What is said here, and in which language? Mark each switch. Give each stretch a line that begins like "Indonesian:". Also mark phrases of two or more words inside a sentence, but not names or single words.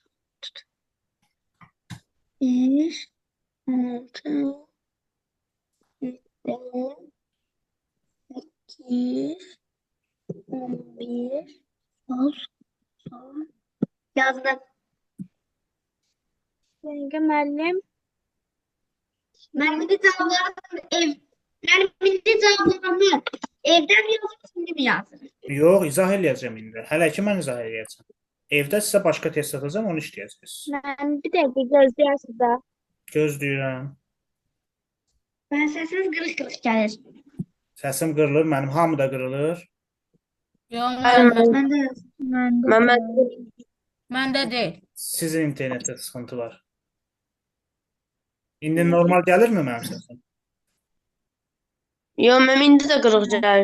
Azerbaijani: 1, 6, 8, 11, sol. Yazdım. Dəqiqə müəllim.
Turkish: Ben bir de cevaplarını evden mi yazdım, şimdi mi yazdım?
Azerbaijani: Yox, izah eləyəcəm indi. Hələ ki mən izah eləyəcəm. Evdə sizə başqa test atacağım, onu işləyəcəksiniz. Mən bir dəqiqə gözləyərsiniz də. Gözləyirəm.
Turkish: Ben sesiniz kırık kırık gelir.
Azerbaijani: Səsim qırılır, mənim hamı da qırılır. Yox, müəllim,
Turkish: Ben de
Azerbaijani: Məmməd. məndə deyil. Sizin internetdə sıxıntı var. İndi normal gəlirmi mənim səsim? Yo, mənim indi də qırıq gəlir.